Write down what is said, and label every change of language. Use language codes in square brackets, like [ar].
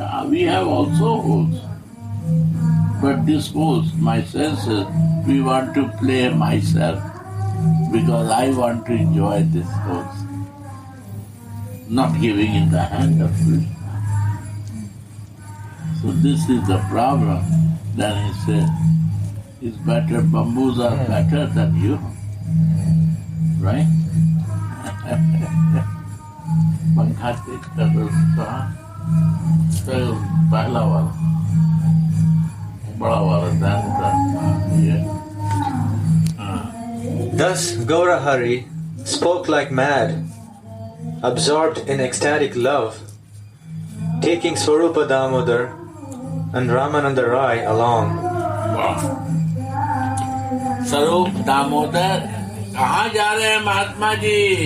[en] We have also holes. But these holes, my senses, we want to play myself because I want to enjoy these holes. Not giving in the hand of Krishna. So this is the problem. Then he said, it's better, bamboos are better than you. Right? [hi] पंखा तेज कर दो तो पहला वाला बड़ा वाला [en] Thus Gaurahari spoke like mad, absorbed in ecstatic love, taking Swarupa Damodar and Ramananda Rai along. [hi] स्वरूप दामोदर कहाँ जा रहे हैं महात्मा जी?